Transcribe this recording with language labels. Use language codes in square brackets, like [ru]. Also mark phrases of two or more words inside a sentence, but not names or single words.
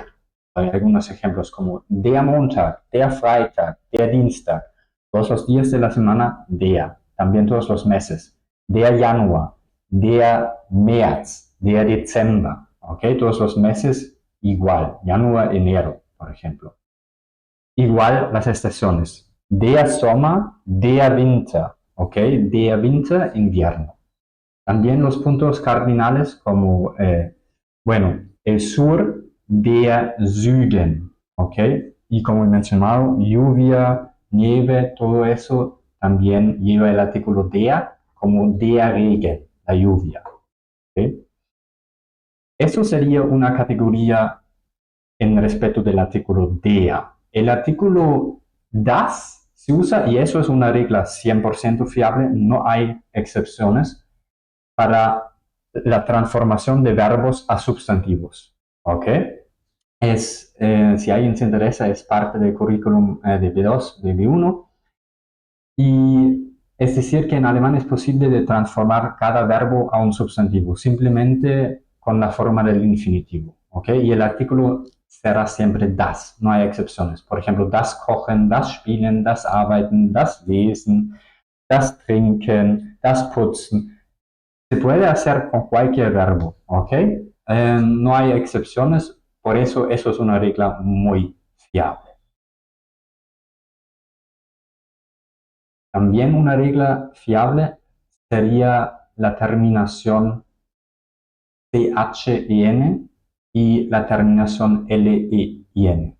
[es] Hay algunos ejemplos como [de] der Montag, der Freitag, der Dienstag. [es] Todos los días de la semana, der. También todos los meses. [de] Der Januar, der März, der Dezember. [es] ¿Ok? Todos los meses igual. Januar, enero, por ejemplo. Igual las estaciones. [de] Der Sommer, der Winter. ¿Ok? Der Winter, [es] invierno. También los puntos cardinales como, el sur, [de] der Süden, [es] ¿ok? Y como he mencionado, lluvia, nieve, todo eso también lleva el artículo der, como [de] der Regen, [es] la lluvia, ¿ok? Eso sería una categoría en respecto del artículo der. El artículo das se usa, y eso es una regla 100% fiable, no hay excepciones, para la transformación de verbos a sustantivos. ¿Ok? Si alguien se interesa, es parte del currículum de B2, de B1. Y es decir, que en alemán es posible de transformar cada verbo a un sustantivo, simplemente con la forma del infinitivo. ¿Ok? Y el artículo será siempre das, no hay excepciones. Por ejemplo, [de] das Kochen, das Spielen, das Arbeiten, das Lesen, das Trinken, das Putzen. [es] Se puede hacer con cualquier verbo, ¿ok? No hay excepciones, por eso es una regla muy fiable. También una regla fiable sería la terminación CHEN y la terminación LEIN.